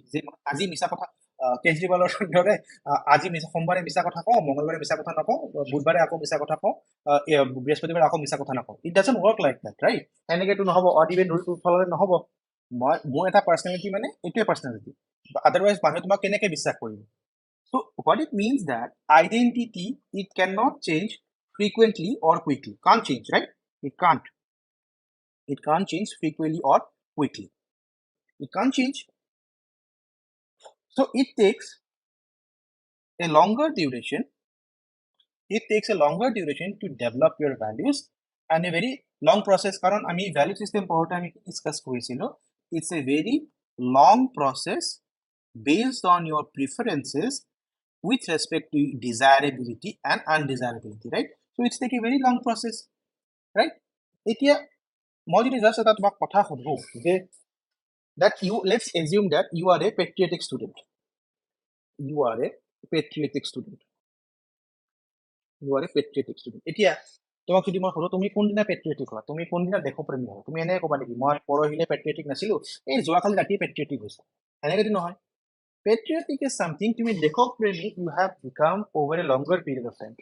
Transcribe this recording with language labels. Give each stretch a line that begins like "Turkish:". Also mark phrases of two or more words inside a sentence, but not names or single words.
Assamese: যে আজি মিছা কথা, কেজৰিৱালৰ দৰে আজি সোমবাৰে মিছা কথা কওঁ, মংগলবাৰে মিছা কথা নকওঁ, বুধবাৰে আকৌ মিছা কথা কওঁ, বৃহস্পতিবাৰে আকৌ মিছা কথা নকওঁ।
English: It doesn't work like that, right?
Assamese: এনেকৈতো নহ'ব,
English: odd even rule
Assamese: ফ'ল'লে নহ'ব। মোৰ এটা পাৰ্চনেলিটি মানে এইটোৱে পাৰ্চনেলিটি, আদাৰৱাইজ মানুহে তোমাক কেনেকৈ বিশ্বাস কৰিব?
English: so what it means that identity, it can not change frequently or quickly. Can't change, right? It can't change frequently or quickly. It can't change. So it takes a longer duration. It takes a longer duration to develop your values and a very long process.
Assamese: কাৰণ আমি
English: value system power
Assamese: ami discuss korisilo.
English: It's a very long process based on your preferences with respect to desirability and undesirability, right? So it's like a very long process, right?
Assamese: এতিয়া মই যদি জাষ্ট এটা তোমাক কথা সুধো যে
English: that you, let's assume that you are a patriotic student. You are a patriotic student.
Assamese: এতিয়া তোমাক যদি মই সুধো তুমি কোনদিনা পেট্ৰিয়টিক হোৱা, তুমি কোনদিনা দেশপ্ৰেমী হোৱা, তুমি এনেকৈ ক'বা নেকি মই পৰহিলে পেট্ৰিয়টিক নাছিলো, এই যোৱাকালি ৰাতি পেট্ৰিয়টিক হৈছে? এনেকৈতো নহয়।
English: patriotic is something,
Assamese: তুমি দেশপ্ৰেমী,
English: you have become over a longer period of time.